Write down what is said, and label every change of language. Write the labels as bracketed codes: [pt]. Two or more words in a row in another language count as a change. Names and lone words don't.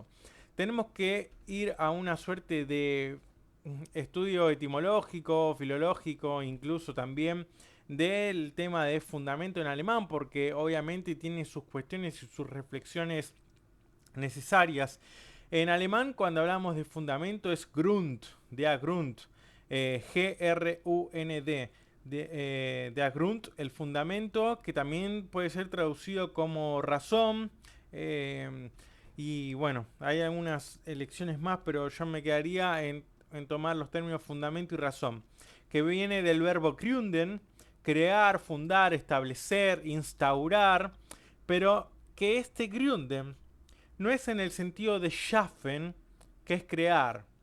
[es] Tenemos que ir a una suerte de estudio etimológico, filológico, incluso también del tema de fundamento en alemán, porque obviamente tiene sus cuestiones y sus reflexiones necesarias. En alemán, cuando hablamos de fundamento, es [de] Grund, der Grund, G-R-U-N-D, der Grund, [es] el fundamento, que también puede ser traducido como razón. Y bueno, hay algunas elecciones más, pero yo me quedaría en tomar los términos fundamento y razón, que viene del verbo gründen, crear, fundar, establecer, instaurar, pero que este gründen no es en el sentido de schaffen, que es crear.